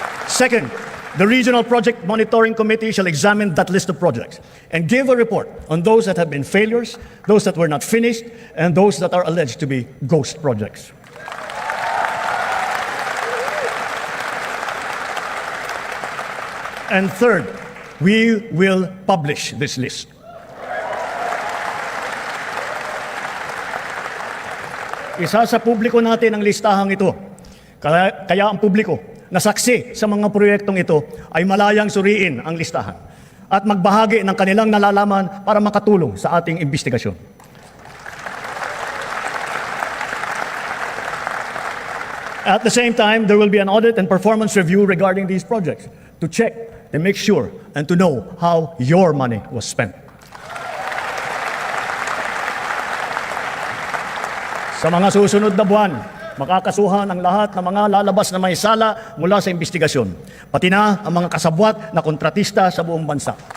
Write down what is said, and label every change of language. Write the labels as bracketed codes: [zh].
[en] Second, the Regional Project Monitoring Committee shall examine that list of projects and give a report on those that have been failures, those that were not finished, and those that are alleged to be ghost projects. And third, we will publish this list. [tl] Isa sa publiko natin ang listahang ito. Kaya ang publiko na saksi sa mga proyektong ito ay malayang suriin ang listahan at magbahagi ng kanilang nalalaman para makatulong sa ating investigasyon. [en] At the same time, there will be an audit and performance review regarding these projects to check and make sure and to know how your money was spent. [tl] Sa mga susunod na buwan, makakasuhan ang lahat ng mga lalabas na may sala mula sa investigasyon, pati na ang mga kasabwat na kontratista sa buong bansa.